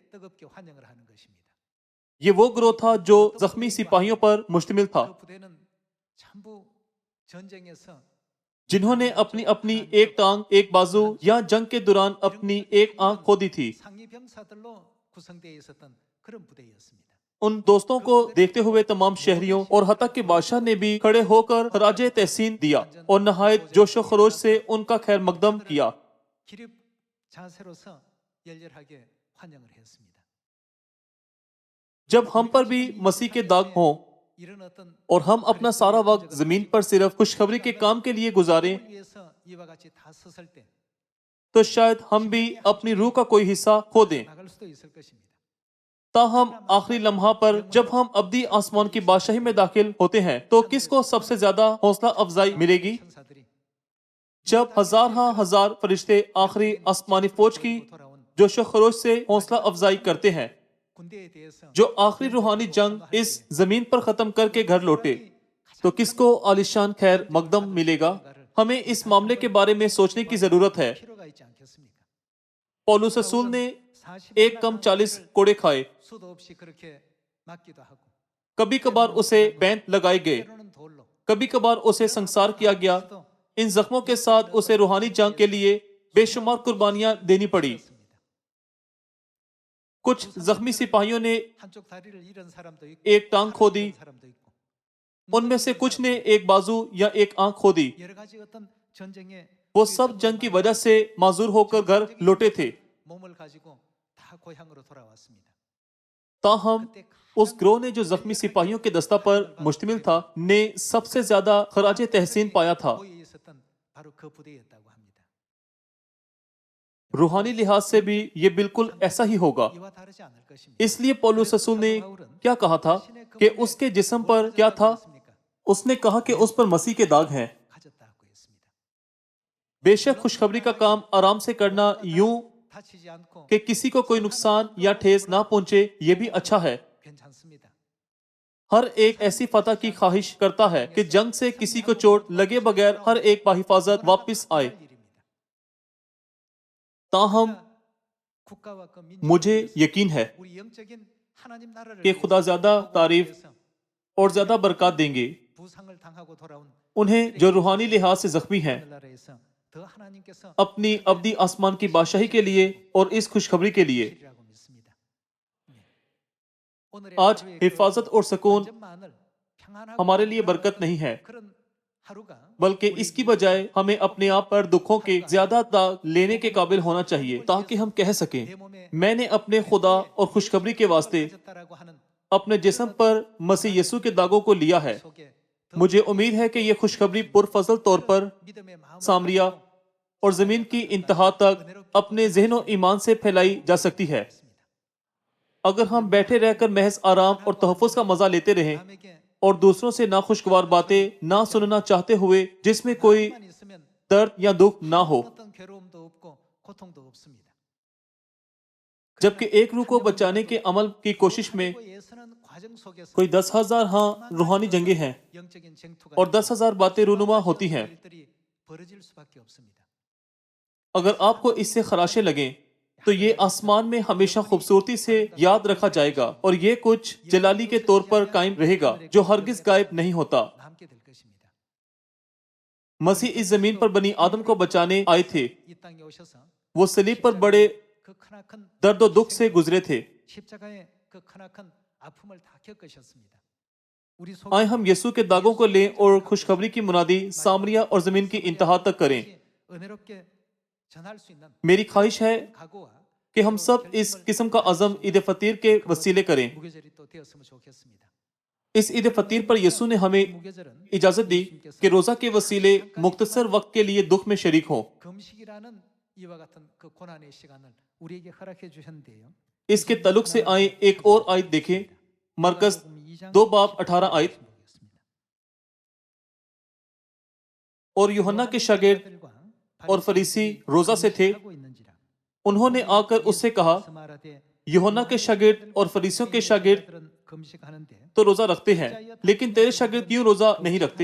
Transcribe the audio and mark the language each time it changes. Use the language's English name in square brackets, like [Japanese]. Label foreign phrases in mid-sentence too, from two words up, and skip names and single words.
[Urdu] یہ وہ گروہ تھا جو زخمی سپاہیوں پر مشتمل تھا، جنہوں نے اپنی اپنی ایک ٹانگ، ایک بازو یا جنگ کے دوران اپنی ایک آنکھ کھو دی تھی۔ ان دوستوں کو دیکھتے ہوئے تمام شہریوں اور حتیٰ کہ بادشاہ نے بھی کھڑے ہو کر خراج تحسین دیا اور نہایت جوش و خروش سے ان کا خیر مقدم کیا۔ [Korean] 기립 자세로서 열렬하게 환영을 했습니다. [Urdu] جب ہم پر بھی مسیح کے داغ ہوں [Korean] 이런 어떤 [Urdu] اور ہم اپنا سارا وقت زمین پر صرف خوشخبری کے کام کے لیے گزاریں [Korean] 위해서 이와 같이 다 섰을 때 [Urdu] تو شاید ہم بھی اپنی روح کا کوئی حصہ کھو دیں۔ [Korean] 나갈 수도 있을 것입니다. [Urdu] تاہم آخری لمحہ پر جب ہم ابدی آسمان کی بادشاہی میں داخل ہوتے ہیں تو کس کو سب سے زیادہ حوصلہ افزائی ملے گی؟ [Korean] 천사들이 [Urdu] جب ہزار فرشتے آخری آسمانی فوج کی [Korean] 돌아온 [Urdu] جوش و خروش سے حوصلہ افزائی کرتے ہیں [Korean] 군대에 대해서 [Urdu] جو آخری روحانی جنگ اس زمین پر ختم کر کے گھر لوٹے، تو کس کو عالیشان خیر مقدم ملے گا؟ ہمیں اس معاملے کے بارے میں سوچنے کی ضرورت ہے۔ [Korean] 필요가 있지 않겠습니까? [Urdu] پولس رسول نے 40 ایک کم 40 کوڑے کھائے، [Korean] 수도 없이 그렇게 맞기도 하고 [Urdu] کبھی کبھار اسے بینت لگائے گئے، [Korean] 때로는 돌로 [Urdu] کبھی کبھار اسے سنسار کیا گیا۔ ان زخموں کے ساتھ اسے روحانی جنگ کے لیے بے شمار قربانیاں دینی پڑی۔ کچھ زخمی سپاہیوں نے [Korean] 한쪽 다리를 잃은 사람도 있고 [Urdu] ایک ٹانگ کھو دی، [Korean] 잃은 사람도 있고 [Urdu] ان میں سے کچھ نے ایک بازو یا ایک آنکھ کھو دی۔ [Korean] 여러 가지 어떤 전쟁에 [Urdu] وہ سب جنگ کی وجہ سے معذور ہو کر گھر لوٹے تھے۔ [Korean] 몸을 가지고 다 고향으로 돌아왔습니다. [Urdu] تاہم اس گروہ نے جو زخمی سپاہیوں کے دستہ پر مشتمل تھا نے سب سے زیادہ خراج تحسین پایا تھا۔ [Korean] 모여 있었던 바로 그 부대였다고 합니다. [Urdu] روحانی لحاظ سے بھی یہ بالکل ایسا ہی ہوگا۔ [Korean] 이와 다르지 않을 것입니다. [Urdu] اس لیے پولس رسول نے کیا کہا تھا کہ اس کے جسم پر کیا تھا؟ اس نے کہا کہ اس پر مسیح کے داغ ہیں۔ [Korean] 가졌다고 했습니다. [Urdu] بے شک خوشخبری کا کام آرام سے کرنا، یوں [Korean] 다치지 않고 [Urdu] کہ کسی کو کوئی نقصان یا ٹھیس نہ پہنچے، یہ بھی اچھا ہے۔ [Korean] 괜찮습니다. [Urdu] ہر ایک ایسی فتح کی خواہش کرتا ہے کہ جنگ سے کسی کو چوٹ لگے بغیر ہر ایک بحفاظت واپس آئے۔ تاہم [Korean] 국가와 그 [Urdu] مجھے [Korean] 민족을 [Urdu] یقین ہے [Korean] 우리 영적인 하나님 나라를 [Urdu] کہ خدا زیادہ تعریف اور زیادہ برکات دیں گے [Korean] 부상을 당하고 돌아온 [Urdu] انہیں جو روحانی لحاظ سے زخمی ہیں، [Korean] 하늘나라에서 더 하나님께서 [Urdu] اپنی ابدی آسمان کی بادشاہی کے لیے اور اس خوشخبری کے لیے۔ [Korean] 주시리라고 믿습니다. 오늘의 [Urdu] آج [Korean] 하루의 그 [Urdu] حفاظت اور سکون [Korean] 완전만을 평안하고 [Urdu] ہمارے لیے برکت نہیں ہے، [Korean] 그런 하루가 [Urdu] بلکہ اس کی بجائے ہمیں اپنے آپ پر دکھوں کے زیادہ داغ لینے کے قابل ہونا چاہیے تاکہ ہم کہہ سکیں [Korean] 내 몸에 [Urdu] میں نے اپنے خدا اور خوشخبری کے واسطے [Korean] 가졌다라고 하는 [Urdu] اپنے جسم پر مسیح یسوع کے داغوں کو لیا ہے۔ [Korean] 속에 [Urdu] مجھے امید ہے کہ یہ خوشخبری پرفضل طور پر [Korean] 믿음의 마음을 [Urdu] سامریہ اور زمین کی انتہا تک اپنے ذہن و ایمان سے پھیلائی جا سکتی ہے۔ اگر ہم بیٹھے رہ کر محض آرام اور تحفظ کا مزہ لیتے رہیں [Korean] 남에게 [Urdu] اور دوسروں سے ناخوشگوار باتیں نہ سننا چاہتے ہوئے جس میں کوئی [Korean] 만 있으면 [Urdu] درد یا دکھ نہ ہو، [Korean] 어떤 괴로움도 없고 고통도 없습니다. [Urdu] جبکہ ایک روح کو بچانے کے عمل کی کوشش میں [Korean] 그리고 예수는 과정 속에서 [Urdu] کوئی 10,000 ہاں روحانی جنگیں ہیں [Korean] 영적인 쟁투가 [Urdu] اور 10,000 باتیں رونما ہوتی ہیں۔ [Korean] 일들이 벌어질 수밖에 없습니다. [Urdu] اگر آپ کو اس سے خراشیں لگیں تو یہ آسمان میں ہمیشہ خوبصورتی سے یاد رکھا جائے گا اور یہ کچھ جلالی کے طور پر قائم رہے گا جو ہرگز غائب نہیں ہوتا۔ [Korean] 남게 될 것입니다. [Urdu] مسیح اس زمین پر بنی آدم کو بچانے آئے تھے، [Korean] 이 땅에 오셔서 [Urdu] وہ صلیب پر بڑے [Korean] 그 크나큰 [Urdu] درد و دکھ سے گزرے تھے۔ [Korean] 십자가의 그 크나큰 아픔을 다 겪으셨습니다. 우리 [Urdu] آئے ہم یسوع کے داغوں کو لیں اور خوشخبری کی منادی سامریہ اور زمین کی انتہا تک کریں۔ [Korean] 은혜롭게 전할 수 있는 [Urdu] میری خواہش ہے [Korean] 각오와 [Urdu] کہ ہم سب اس قسم کا عزم عید فطیر کے وسیلے کریں۔ [Korean] 무교절이 또 되었으면 좋겠습니다. [Urdu] اس عید فطیر پر یسوع نے ہمیں [Korean] 무교절은 [Urdu] اجازت دی کہ روزہ کے وسیلے مختصر وقت کے لیے دکھ میں شریک ہوں۔ [Korean] 금식이라는 이와 같은 그 고난의 시간을 우리에게 허락해 주셨는데요. [Urdu] اس کے تعلق سے آئیں ایک اور آیت دیکھیں، مرکز 2:18 آیت۔ اور یوحنا کے شاگرد اور فریسی روزہ سے تھے، انہوں نے آ کر اس سے کہا، یوحنا کے شاگرد اور فریسیوں کے شاگرد تو روزہ رکھتے ہیں لیکن تیرے شاگرد کیوں روزہ نہیں رکھتے؟